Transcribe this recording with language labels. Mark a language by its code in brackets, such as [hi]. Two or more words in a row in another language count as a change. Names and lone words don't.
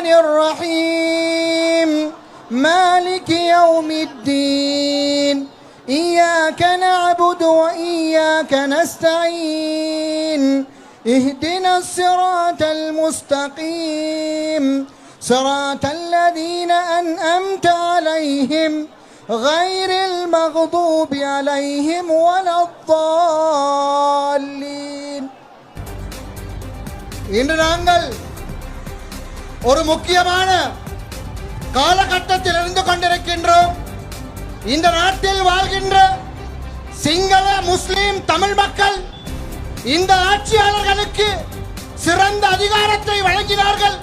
[ar] الرحيم مالك يوم الدين إياك نعبد وإياك نستعين اهدنا الصراط المستقيم صراط الذين أنعمت عليهم غير المغضوب عليهم ولا الضالين. [ta] இன்று நாங்கள் ஒரு முக்கியமான காலகட்டத்தில் இருந்து கொண்டிருக்கின்றோம். இந்த நாட்டில் வாழ்கின்ற சிங்கள முஸ்லிம் தமிழ் மக்கள் இந்த ஆட்சியாளர்களுக்கு சிறந்த அதிகாரத்தை வழங்கினார்கள்.